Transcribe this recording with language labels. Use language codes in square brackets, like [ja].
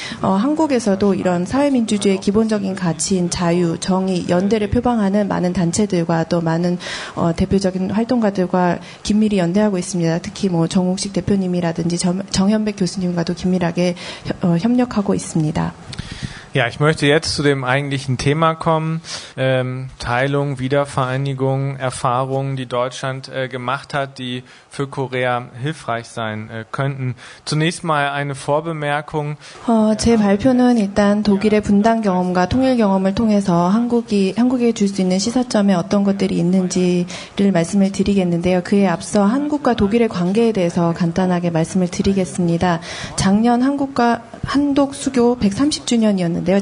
[ko] 한국에서도 이런 사회민주주의의 기본적인 가치인 자유, 정의, 연대를 표방하는 많은 단체들과 또 많은 대표적인 활동가들과 긴밀히 연대하고 있습니다. 특히 정욱식 대표님이라든지 정현백 교수님과도 긴밀하게 협력하고 있습니다. [de] Ja, ich möchte jetzt zu dem eigentlichen Thema kommen. Teilung, Wiedervereinigung, Erfahrungen, die Deutschland gemacht hat, die für Korea hilfreich sein könnten. Zunächst mal eine Vorbemerkung. [ko] 제 발표는 일단 독일의 분단 경험과 통일 경험을 통해서 한국에 줄 수 있는 시사점에 어떤 것들이 있는지를 말씀을 드리겠는데요. 그에 앞서 한국과 독일의 관계에 대해서 간단하게 말씀을 드리겠습니다. 작년 한독 수교 130주년이었는데요.